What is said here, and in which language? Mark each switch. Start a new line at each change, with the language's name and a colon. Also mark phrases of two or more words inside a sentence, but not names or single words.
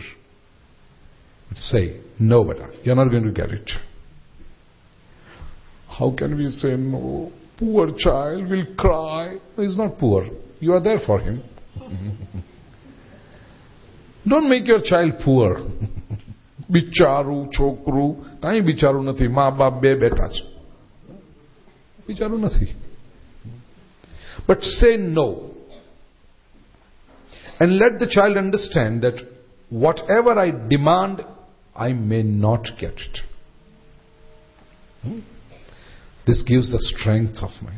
English: But say, no beta, you're not going to get it. How can we say no? Poor child will cry. No, he's not poor. You are there for him. Don't make your child poor.
Gujarati: બિચારું, છોકરું. ક્યાંય બિચારું નથી. મા બાપ બે બેટા છે. બિચારું નથી.
English: But say no. And let the child understand that whatever I demand, I may not get it. This gives the strength of mind.